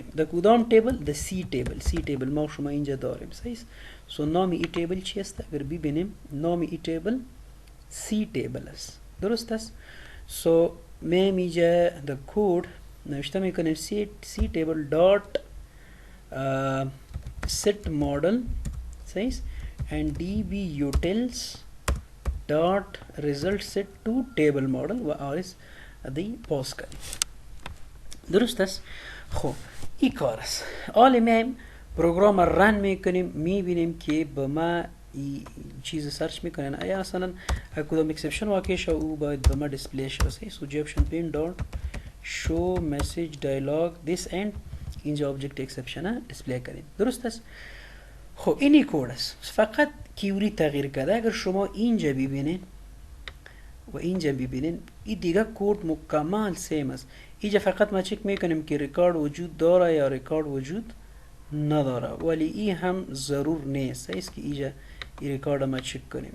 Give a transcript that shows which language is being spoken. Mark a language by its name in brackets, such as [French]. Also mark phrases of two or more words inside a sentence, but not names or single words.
[Persian] در کدام تیبل؟ در سی تیبل ما شما اینجا داریم صحیح. سو نام این تیبل چی است؟ اگر ببینیم نام این تیبل سی تیبل است. درست است. سو میں اینجا در کود نوشته میکنیم [English] C table dot set model [Persian] صحیح [English] and db utils dot result set to table model [Persian] و آرس دی پاس کنیم. درست است. خب این کار است. حالا میایم پروگرام رن میکنیم میبینیم که به ما این چیز سرچ میکنن آیا اصلا کدام اکسپشن واقع شو او باید به ما دیسپلی شو صحیح. سو [English] JOptionPane dot show message dialog this end [Persian] اینجا [English] object exception [Persian] دیسپلی کنیم. درست است. خب اینی کد است فقط کیوری تغییر کرده. اگر شما اینجا ببینین و اینجا ببینین این دیگه کد مکمل سیم است. اینجا فقط ما چک میکنیم که ریکارد وجود داره یا ریکارد وجود نداره ولی این هم ضرور نیست صحیح که اینجا این ریکارد ما چک کنیم.